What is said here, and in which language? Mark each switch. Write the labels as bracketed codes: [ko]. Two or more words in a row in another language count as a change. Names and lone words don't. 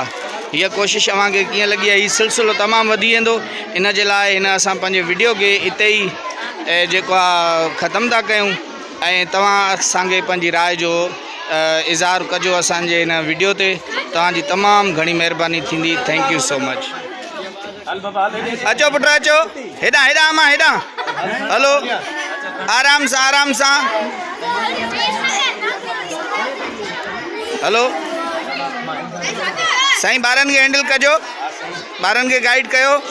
[sd] हीअ कोशिश अव्हांखे कीअं लॻी आहे, हीउ सिलसिलो तमामु वधी वेंदो। इन जे लाइ हिन असां पंहिंजे वीडियो खे हिते ई जेको आहे ख़तमु था कयूं ऐं तव्हां असांखे पंहिंजी राय जो इज़हार कजो असांजे हिन वीडियो ते। तव्हांजी तमामु घणी महिरबानी थींदी। [en] Thank you so much. [sd] अचो पुट अचो, हेॾां हेॾां अम्मा हेॾां, हलो आराम सां हलो। साईं ॿारनि खे हैंडल कजो, ॿारनि खे गाइड कयो।